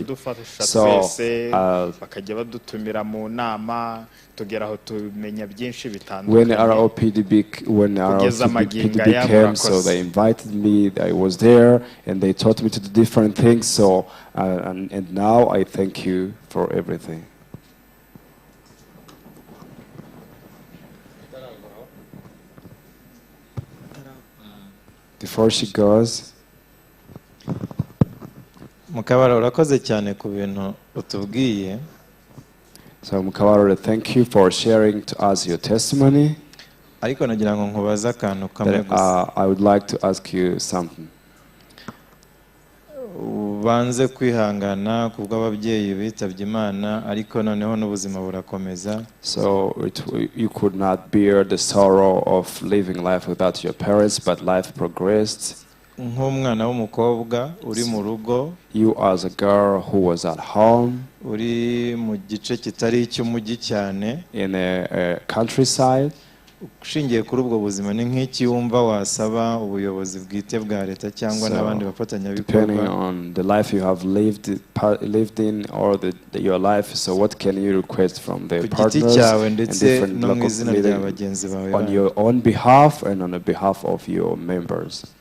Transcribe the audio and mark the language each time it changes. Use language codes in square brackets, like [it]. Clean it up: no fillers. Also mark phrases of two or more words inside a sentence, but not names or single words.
[rw] So bakajya badutumira mu nama tugera aho tumenya byinshi bitandukanye. [en] when our OPDB came, so they invited me. I was there, and they taught me to do different things. So and now I thank you for everything. Before she goes, [rw] Mukabara urakoze cyane ku bintu utubwiye. [en] So Mukawara, thank you for sharing to us your testimony. [rw] Ariko nagira ngo nkubaza akantu kamwe [en] But, [rw] gusa. [en] I would like to ask you something. [rw] Banze kwihangana kubwo ababyeyi bitabye Imana, ariko noneho n'ubuzima burakomeza. [en] So you could not bear the sorrow of living life without your parents, but life progressed. [rw] Nk'umwana w'umukobwa uri mu rugo, [en] You as a girl who was at home [rw] uri mu gice kitari icy'umujyi cyane, [en] in a countryside, [rw] ushingiye kuri ubwo buzima ni nk'iki wumva wasaba ubuyobozi bwite bwa leta cyangwa n'abandi [en] depending [rw] bafatanyabikorwa? [en] on the life you have lived in or your life. So what can you request from the [rw] Ku giti [en] partners [rw] cyawe [en] and [rw] ndetse [en] different [rw] no mu [en] local [rw] izina rya [en] leaders [rw] bagenzi bawe [en] on your own behalf and on the behalf of your members?